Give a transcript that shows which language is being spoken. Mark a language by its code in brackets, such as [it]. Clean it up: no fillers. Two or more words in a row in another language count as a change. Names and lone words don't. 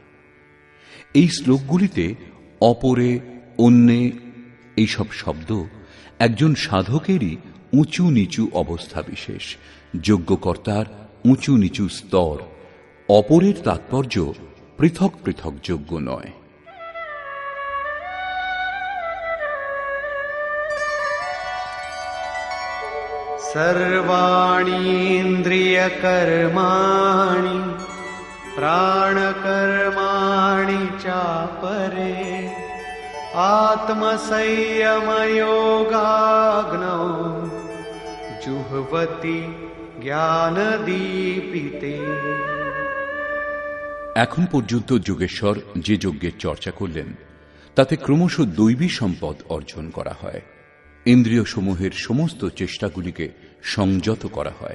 [bn] এই শ্লোকগুলিতে অপরে, অন্যে এইসব শব্দ একজন সাধকেরই উঁচু নিচু অবস্থা বিশেষ, যজ্ঞকর্তার উঁচু নিচু স্তর। অপরের তাৎপর্য পৃথক পৃথক যজ্ঞ নয়। [sa] सर्वाणि इन्द्रियकर्माणि प्राणकर्माणि चापरे आत्मसंयमयोगाग्नौ जुह्वति জ্ঞানদীপিতে। [bn] এখন পর্যন্ত যোগেশ্বর যে যজ্ঞের চর্চা করলেন, তাতে ক্রমশ দৈবী সম্পদ অর্জন করা হয়। ইন্দ্রিয় সমূহের সমস্ত চেষ্টাগুলিকে সংযত করা হয়।